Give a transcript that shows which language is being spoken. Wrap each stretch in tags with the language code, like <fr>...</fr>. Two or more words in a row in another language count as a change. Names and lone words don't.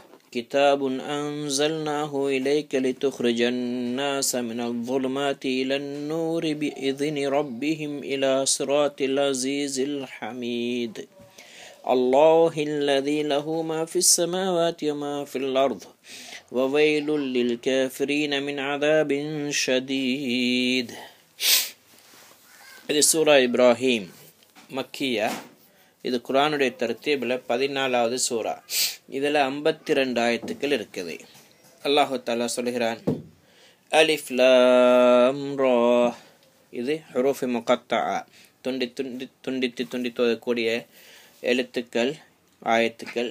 <ar>كتاب أنزلناه إليك لتخرج الناس من الظلمات إلى النور بإذن ربهم إلى صراط العزيز الحميد الله الذي له ما في السماوات وما في الأرض وويل للكافرين من عذاب شديد.</ar> <ta>இது சூரா இப்ராஹிம் மக்கியா. இது குர்ஆனுடைய தர்த்தீபில் 14வது சூரா. இதில் 52 ஆயத்துக்கள் இருக்குது. அல்லாஹு தஆலா சொல்கிறான்,</ta> <ar>الف لام را.</ar> <ta>இது</ta> <ar>حروف مقطعة,</ar> <ta>துண்டித்து கூடிய எழுத்துக்கள், ஆயத்துக்கள்.</ta>